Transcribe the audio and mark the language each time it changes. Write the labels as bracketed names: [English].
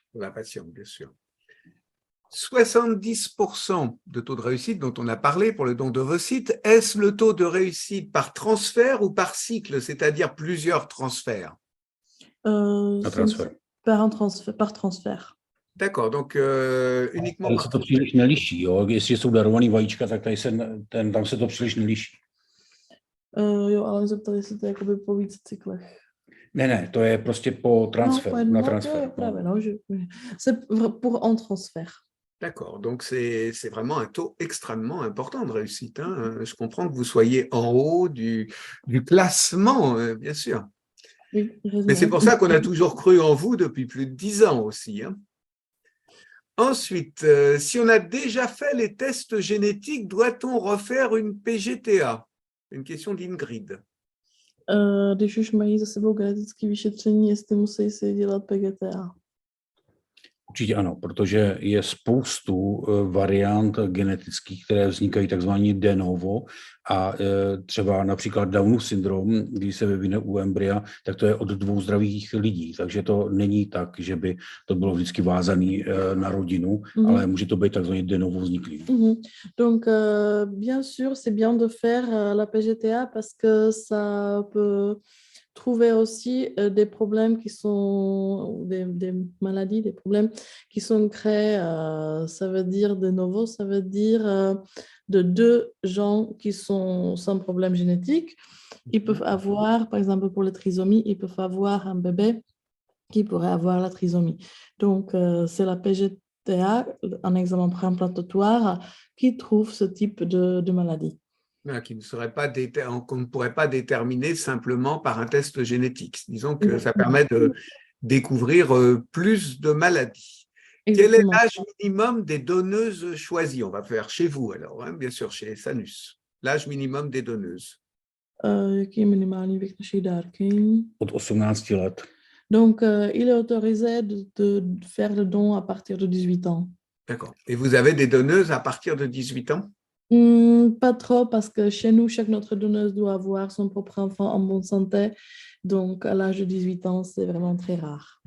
[French] Pour la patiente, bien sûr. 70% de taux de réussite dont on a parlé pour le don d'ovocytes, est-ce le taux de réussite par transfert ou par cycle, c'est-à-dire plusieurs transferts? Par transfert. D'accord, donc uniquement par transfert. [Czech] To příliš neliší, jo? Jestli jsou darovaný vajíčka, tak tam se to příliš neliší. Jo, ale zeptali se to jakoby po víc cyklech. Ne, to je prostě po transferu, na transfer. [French] C'est pour un transfert. D'accord, donc c'est vraiment un taux extrêmement important de réussite. Hein. Je comprends que vous soyez en haut du classement, bien sûr. Oui, mais c'est pour ça qu'on a toujours cru en vous depuis plus de 10 ans aussi. Hein. Ensuite, si on a déjà fait les tests génétiques, doit-on refaire une PGTA? Une question d'Ingrid. [Czech] Když už mají za sebou genetické vyšetření, jestli musí si dělat PGTA? Určitě ano, protože je spoustu variant genetických, které vznikají takzvaně de novo a třeba například Downův syndrom, když se vyvine u embrya, tak to je od 2 zdravých lidí, takže to není tak, že by to bylo vždycky vázané na rodinu, ale může to být takzvaně de novo vzniklý. [French] Donc, bien sûr, c'est bien de faire la PGTA parce que ça peut trouver aussi des problèmes qui sont, des maladies, des problèmes qui sont créés, ça veut dire de nouveau, ça veut dire de deux gens qui sont sans problème génétique. Ils peuvent avoir, par exemple pour la trisomie, ils peuvent avoir un bébé qui pourrait avoir la trisomie. Donc, c'est la PGTA, un examen préimplantatoire, qui trouve ce type de maladie. Qui ne serait pas qu'on ne pourrait pas déterminer simplement par un test génétique. Disons que ça permet de découvrir plus de maladies. Quel est l'âge minimum des donneuses choisies? On va faire chez vous alors, hein, bien sûr, chez Sanus. L'âge minimum des donneuses. [Czech] Jaký je minimální věk naší dárkyň? Od 18 let. [French] Donc, il est autorisé de faire le don à partir de 18 ans. D'accord. Et vous avez des donneuses à partir de 18 ans? Pas trop, parce que chez nous, chaque notre donneuse doit avoir son propre enfant en bonne santé. Donc, à l'âge de 18 ans, c'est vraiment très rare.